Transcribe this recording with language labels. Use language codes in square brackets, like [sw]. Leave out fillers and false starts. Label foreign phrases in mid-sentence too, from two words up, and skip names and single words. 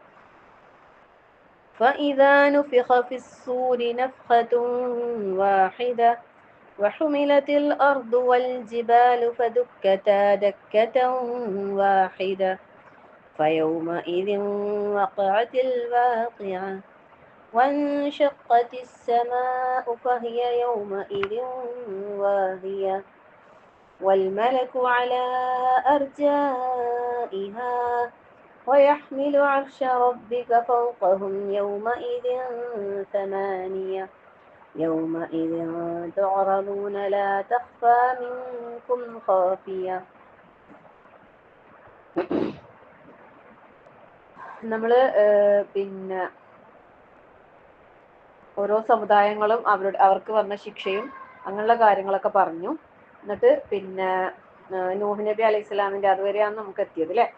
[ar] فإذا نفخ في الصور نفخة واحدة وحملت الأرض والجبال فدكتا دكة واحدة فيومئذ وقعت الواقعة وانشقت السماء فهي يومئذ واهية والملك على أرجائها ويحمل عرش ربك فوقهم يومئذ 8 يومئذ تعرضون لا تخفى منكم خافية. [ml] നമ്മള് പിന്നെ ഓരോ സമുദായങ്ങളും അവർക്ക് വന്ന ശിക്ഷയും അങ്ങനെയുള്ള കാര്യങ്ങളൊക്കെ പറഞ്ഞു. എന്നിട്ട് പിന്നെ നൂഹ് നബി അലൈഹി സ്വലാമിന്റെ അതുവരെയാണ് നമുക്ക് എത്തിയത് അല്ലെ?